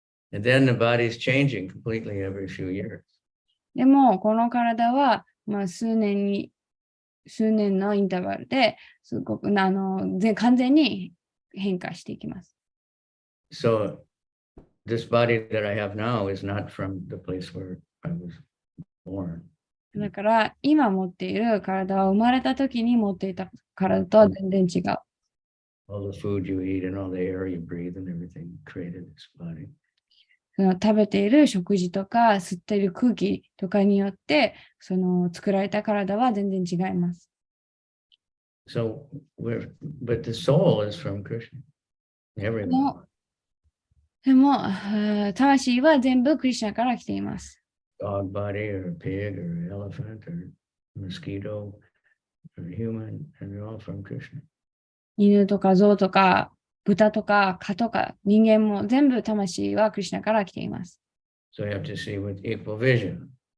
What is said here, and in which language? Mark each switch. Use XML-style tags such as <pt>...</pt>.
<en>And then the body is changing completely every few years.</en> <ja>でも、この体は、数年のインターバルですごく完全に変化していきます。</ja> <en>So this body that I have now is not from the place where I was born.</en> <ja>だから今持っている体は生まれた時に持っていた体とは全然違う。</ja> <en>All the food you eat and all the air you breathe and everything created this body.</en> <ja>その食べている食事とか吸っている空気とかによってその作られた体は全然違います。</ja> <en>So but the soul is from Krishna. Everyone.</en> <ja>でも、魂は全部クリシュナから来ています。</ja> <en>Dog body or pig or elephant or mosquito or human, and they're all from Krishna.</en> <ja>犬とか象とか豚とか蚊とか人間も全部魂はクリシュナから来ています。</ja> <en>So you have to see with equal vision.</en>